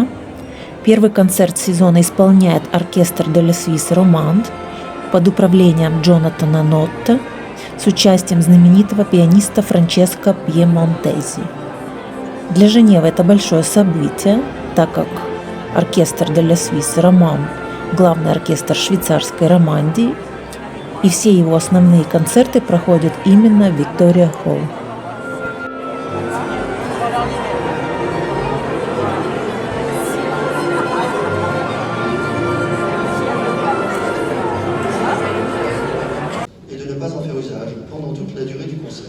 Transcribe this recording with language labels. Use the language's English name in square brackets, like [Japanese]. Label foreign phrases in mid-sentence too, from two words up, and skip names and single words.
[Russian] Первый концерт сезона исполняет оркестр de la Suisse Romande под управлением Джонатана Нотта с участием знаменитого пианиста Франческо Пьемонтези. Для Женевы это большое событие, так как оркестр de la Suisse Romande – главный оркестр швейцарской Романдии, и все его основные концерты проходят именно в Виктория Холл. [French] Et de ne pas en faire usage pendant toute la durée du concert.